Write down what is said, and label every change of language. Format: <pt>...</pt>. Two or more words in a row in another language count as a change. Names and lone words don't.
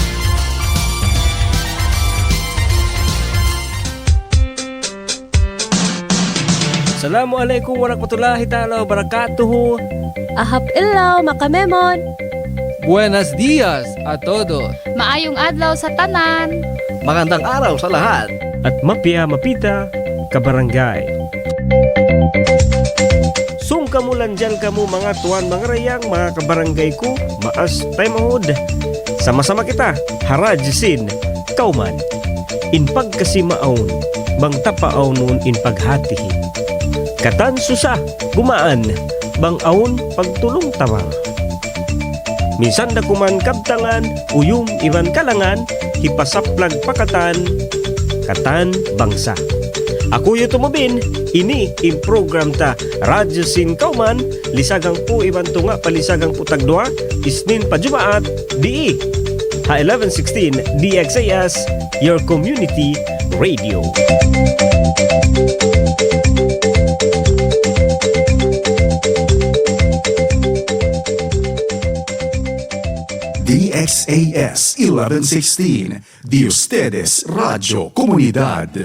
<ar>السلام عليكم ورحمة الله تعالى وبركاته.</ar> <yka>Ahap ilaw, makamemon.</yka> <es>Buenos dias a todos.</es> <ceb>Maayong adlaw sa tanan.</ceb> <tl>Magandang araw sa lahat.</tl> <mdh>At mapia mapita kabarangay. Sung kamulan dyan kamo mga tuwan, mga rayang, mga kabarangay ko, maas tayo mahod.</mdh> <tsg>Sama-sama kita, harajsin, kauman. In pagkasimaon, bang tapaon nun in paghatihin. Katan susa, gumaan, bang aon pagtulong tamang. Minsan na kuman kabtangan, uyum iwan kalangan, hipasaplag pakatan, katan bangsa. Ako yu tumubin, ini in program ta Radyo Sin Kauman, lisagang po iban tunga palisagang po tagdua, isnin pa Jumaat, di ha 1116 DXAS,</tsg> <en>your community radio.</en> <cbk>DXAS 1116, de ustedes Radio Comunidad.</cbk>